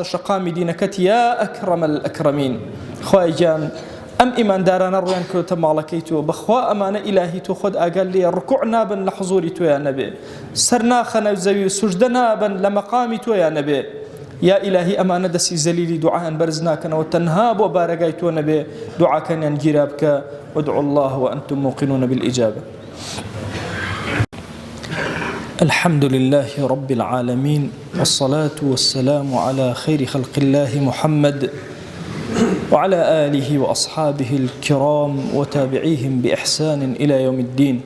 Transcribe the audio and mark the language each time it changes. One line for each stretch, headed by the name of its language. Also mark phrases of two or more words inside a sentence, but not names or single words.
Central Kurdish: شەقامی دینەکەت
Arabic: یا ئەکرەمە الئەکرەمین
Central Kurdish: خۆی گیان ئەم ئیماندارانە ڕویان کەوتە ماڵەکەی تۆ بەخوا ئەمانە ئیلاهی تۆ خۆت ئاگال لێ ڕکوع نابن لە حزوری تۆیان نەبێ سەر ناخەنە زەوی و سوژدە نابن لە مەقامی تۆیان نەبێ یا ئیلاهی ئەمانە دەستی زەلیلی دوعایان بەرز ناکەنەوە تەنها بۆ بارەگای تۆ نەبێ دوعاکەنیان گیرا بکە
Arabic: وادعوا الله وأنتم موقنون بالإجابة. الحمد لله رب العالمين والصلاة والسلام على خير خلق الله محمد وعلى آله وأصحابه الكرام وتابعيهم بإحسان إلى يوم الدين.